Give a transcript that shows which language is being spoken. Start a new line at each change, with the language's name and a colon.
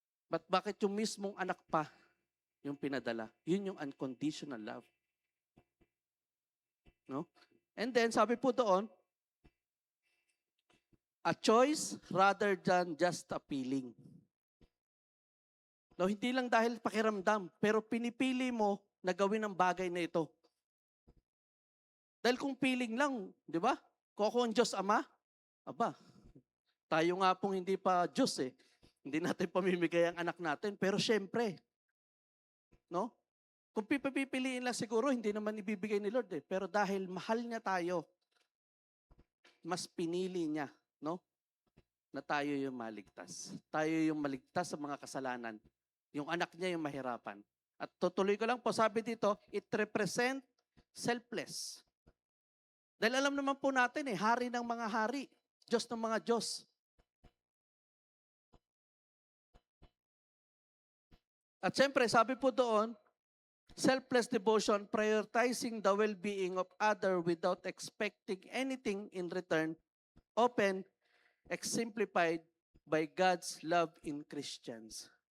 Filipino: Bakit yung mismong anak pa yung pinadala? Yun yung unconditional love. No?
English: And then,
Filipino: sabi po doon,
English: a choice rather than just a feeling.
Filipino: No, hindi lang dahil pakiramdam, pero pinipili mo na gawin ang bagay na ito. Dahil kung feeling lang, di ba? Kung ako ang Diyos Ama, aba, tayo nga pong hindi pa Diyos eh. Hindi natin pamimigay ang anak natin. Pero syempre, no? Kung pipiliin lang siguro, hindi naman ibibigay ni Lord eh. Pero dahil mahal niya tayo, mas pinili niya, no? Na tayo yung maligtas. Tayo yung maligtas sa mga kasalanan. Yung anak niya yung mahirapan. At tutuloy ko lang po, sabi dito,
English: it represent selfless.
Filipino: Dahil alam naman po natin eh, hari ng mga hari, Diyos ng mga Diyos. At syempre, sabi po doon,
English: selfless devotion, prioritizing the well-being of other without expecting anything in return, often exemplified by God's love in Christians.